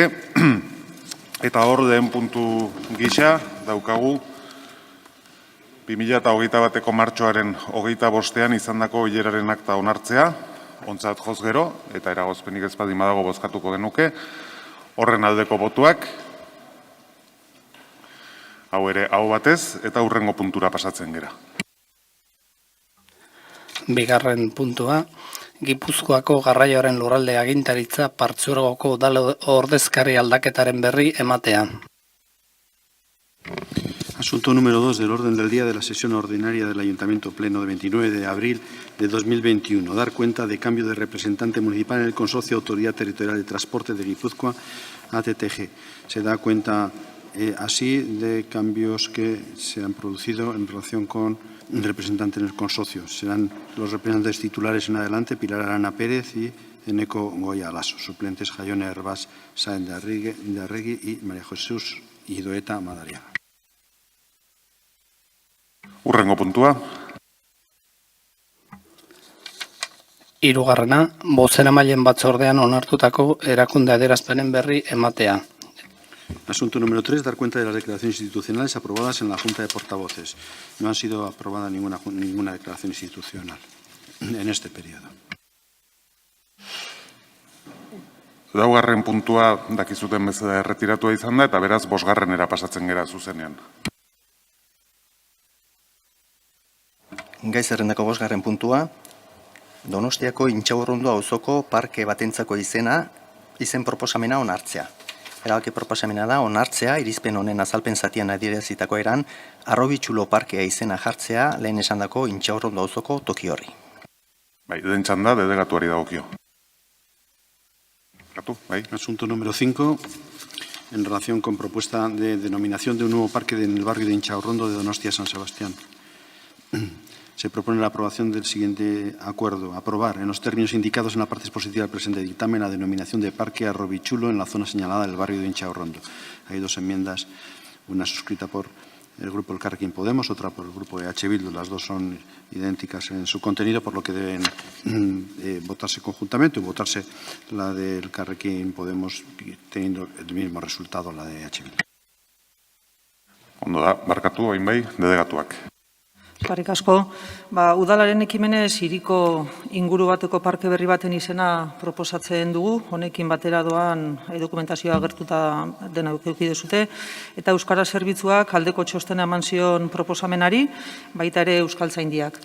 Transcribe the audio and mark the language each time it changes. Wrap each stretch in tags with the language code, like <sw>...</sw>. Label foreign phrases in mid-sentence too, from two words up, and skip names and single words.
<eu>Eta hor den puntu gisa daukagu 2021ko martxoaren 25ean izandako bileraren akta onartzea, ontzat joz gero, eta eragozpenik ez baldin badago bozkatuko genuke, horren aldeko botuak, hau ere hau batez, eta hurrengo puntura pasatzen gera. Bigarren puntua, Gipuzkoako garraioaren lurralde agintaritza partzuergoko udal ordezkari aldaketaren berri ematea.</eu> <es>Asunto número 2 del orden del día de la sesión ordinaria del Ayuntamiento Pleno de 29 de abril de 2021. Dar cuenta de cambio de representante municipal en el Consorcio Autoridad Territorial de Transporte de Guipúzcoa, ATTG. Se da cuenta así de cambios que se han producido en relación con un representante en el consorcio. Serán los representantes titulares en adelante Pilar Arana Pérez y Eneco Goya Lasso. Suplentes Jaione Herbás Sáenz de Arregui y María Jesús Idoeta Madariaga.</es> <eu>Hurrengo puntua. Hirugarrena, bozeramaileen batzordean onartutako erakunde adierazpenen berri ematea.</eu> <es>Asunto número 3, dar cuenta de las declaraciones institucionales aprobadas en la Junta de Portavoces. No ha sido aprobada ninguna declaración institucional en este periodo.</es> <eu>Laugarren puntua dakizuten bezala erretiratua izan da, eta beraz 5. pasatzen gera zuzenean. Gai zerrendako 5. puntua, Donostiako Intxaurrondo auzoko parke batentzako izen proposamena onartzea. Erabaki proposamena da onartzea, irizpen honen azalpen zatian adierazitako eran, Arrobitxulo parkea izena jartzea lehen esandako Intxaurrondo auzoko toki horri. Den txanda, delegatuari dagokio.</eu> <es>Asunto número 5, en relación con propuesta de denominación de un nuevo parque en el barrio de Intxaurrondo de Donostia San Sebastián. Se propone la aprobación del siguiente acuerdo. Aprobar, en los términos indicados en la parte expositiva del presente dictamen, la denominación de Parque Arrobichulo en la zona señalada del barrio de Intxaurrondo. Hay 2 enmiendas, una suscrita por el grupo Elkarrekin Podemos, otra por el grupo EH Bildu. Las 2 son idénticas en su contenido, por lo que deben votarse conjuntamente, o votarse la de Elkarrekin Podemos teniendo el mismo resultado, la de EH Bildu.</es> <eu>Ondo da, barkatu, hain bai, delegatuak. Eskerrik asko, udalaren ekimenez hiriko inguru bateko parke berri baten izena proposatzen dugu, honekin batera doan dokumentazioa agertuta dena eduki duzue, eta Euskara Zerbitzuak aldeko txostena eman zion proposamenari, baita ere Euskaltzaindiak.</eu>